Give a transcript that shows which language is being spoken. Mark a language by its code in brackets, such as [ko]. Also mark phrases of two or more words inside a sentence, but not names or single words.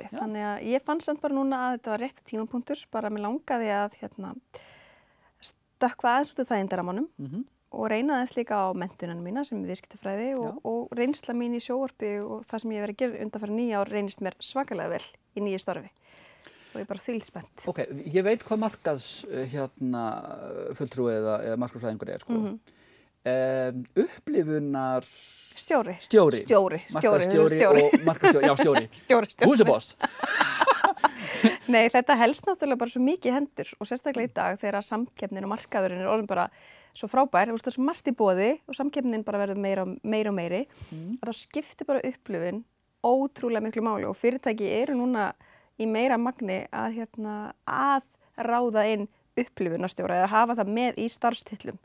[is] Þannig að ég fann samt bara núna að þetta var rétt tímapunktur, bara mér langaði að stökkva aðeins út úr þægindarammanum og reyna aðeins líka á menntunum mína sem er viðskiptafræði og reynsla mín í sjónvarpi og það sem ég hef verið að gera undanfarið 9 ár reynist mér svakalega vel í nýju starfi. Og ég er bara þvílspennt. Ok, ég veit hvað markaðs fulltrúi eða markaðsfræðingur er, sko. Upplifunar Stjóri og markaðsstjóri, já, stjóri. [en] Who's the boss? [is] Nei, þetta helst náttúrulega bara svo mikið í hendur og sérstaklega í dag þegar samkeppnin og markaðurinn er orðin bara svo frábær, það er svo margt í boði og samkeppnin bara verður meira og meiri, að þá skiptir bara upplifun ótrúlega miklu máli og fyrirtæki eru núna í meira magni að ráða inn upplifunarstjóra eða hafa það með í starfstillum.